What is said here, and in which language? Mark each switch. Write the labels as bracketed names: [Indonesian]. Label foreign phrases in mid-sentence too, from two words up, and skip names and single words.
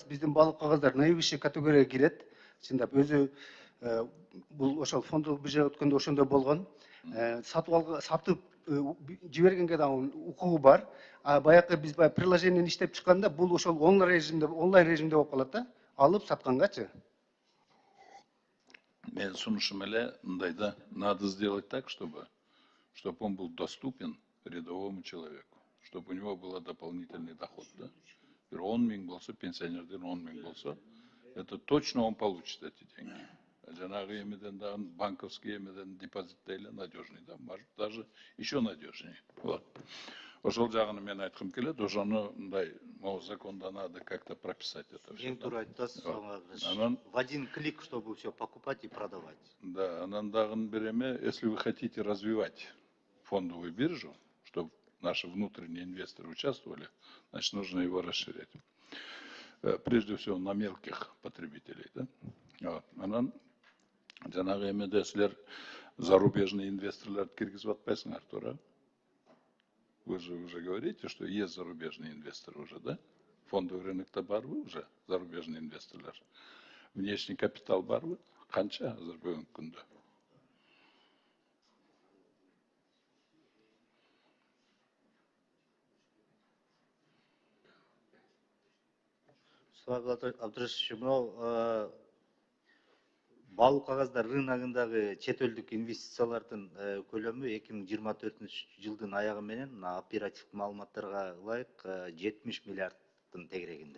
[Kyrgyz] Биздин баалуу кагаздар наивысший категорияга кирет. Чындап өзү бул ошол фондолук биржага өткөндө ошондой болгон. Сатып жибергенге дагы укугу бар. А баягы биз приложениени иштеп чыкканда бул ошол онлайн режимде болуп калат да. Алып саткангачы. Мен сунушум эле мындай да, [Russian] надо сделать так, чтобы он был доступен рядовому человеку, чтобы у него был дополнительный доход, да. [Kyrgyz] 10 000 болсо, пенсионерден 10 000 болсо, [Russian] это точно он получит эти деньги. [Kyrgyz] Жанагы эмеден да, банковский эмеден депозит эле надежный, да, [Russian] может даже еще надежнее. Вот. [Kyrgyz] Ошол жагын мен айткым келет, ошону мындай могу законда [Russian] надо как-то прописать это все. [Kyrgyz] Эң туура айттыңыз, [Russian] в один клик, чтобы все покупать и продавать. [Kyrgyz] Да, анан дагы бир эме, [Russian] если вы хотите развивать фондовую биржу, чтобы наши внутренние инвесторы участвовали, значит, нужно его расширять. Прежде всего на мелких потребителей, да. Вот. [Kyrgyz] Анан жанагы эмеде силер зарубежные инвесторларды киргизип атпайсыңар, туура? [Russian] Вы же уже говорите, что есть зарубежные инвесторы уже, да? [Kyrgyz] Фондовый рынокта барбы уже зарубежный инвесторлар? [Russian] Внешний капитал [Kyrgyz] барбы? Канча азыр бүгүнкү күндө? Абдрашевич, мынау баалуу кагаздар рыногундагы чет элдик инвестициялардын көлөмү 2024 жылдын аягы менен оперативдик маалыматтарга ылайык 70 миллиарддын тегерегинде.